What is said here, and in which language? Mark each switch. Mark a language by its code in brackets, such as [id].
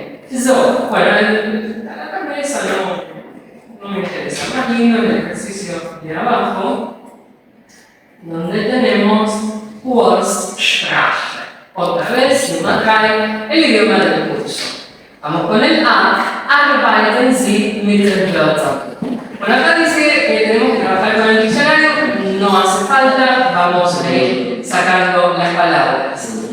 [es] So, bueno, la cabeza no me interesa. Más lindo el ejercicio de abajo, donde tenemos Kurzsprache. Otra vez, nos trae el idioma del curso. Vamos con el A. [de] Arbeiten Sie mit den Wörtern. [es] Bueno, acá dice que tenemos que trabajar con el diccionario, no hace falta, vamos a ir sacando las palabras.